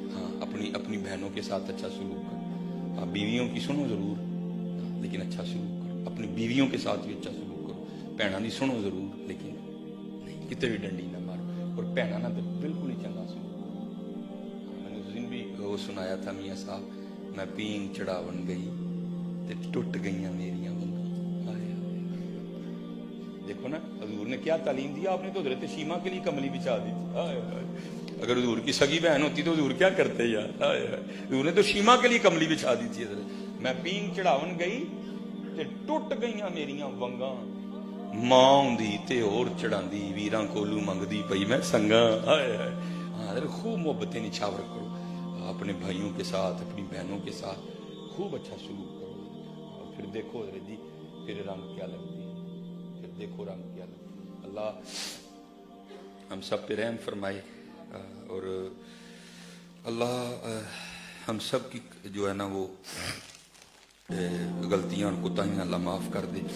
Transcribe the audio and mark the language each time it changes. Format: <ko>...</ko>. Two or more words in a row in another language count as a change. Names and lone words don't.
<ur>ہاں اپنی بہنوں کے ساتھ اچھا سلوک کرو. ہاں بیویوں کی سنو ضرور, لیکن اچھا سلوک کرو. اپنی بیویوں کے ساتھ بھی اچھا سلوک کرو.</ur> <pa>بھیناں دی سنو ضرور, لیکن نہیں کتے بھی ڈنڈی نہ مارو. اور بھیناں نہ تو بالکل ہی چنگا سلوک کرو.</pa> <ur>میں نے اس دن بھی وہ سنایا تھا میاں صاحب,</ur> <pa>میں پین چڑھاون گئی تے ٹوٹ گئیاں میریاں ونگاں.</pa> <ur>دیکھو نا حضور نے کیا تعلیم دیا. آپ نے تو حضرت شیمہ کے لیے کملی بچھا دی تھی. اگر حضور کی سگی بہن ہوتی تو حضور کیا کرتے یار. حضور نے تو شیمہ کے لیے کملی بچھا دی تھی.</ur> <pa>میں پین چڑھاون گئی تے ٹوٹ گئیاں میریاں ونگاں, ماں ہوندی تے اور چڑھاندی, ویراں کولو منگدی پئی میں سنگاں.</pa> <ur>ہاں خوب محبتیں نچھاور کرو اپنے بھائیوں کے ساتھ, اپنی بہنوں کے ساتھ خوب اچھا سلوک کرو. اور پھر دیکھو حضرت جی پھر رنگ کیا لگتی ہے, پھر دیکھو رنگ کیا لگتی ہے. اللہ ہم سب پہ رحم فرمائے, اور اللہ ہم سب کی جو ہے نا وہ غلطیاں اور کوتاہیاں اللہ معاف کر دے.</ur>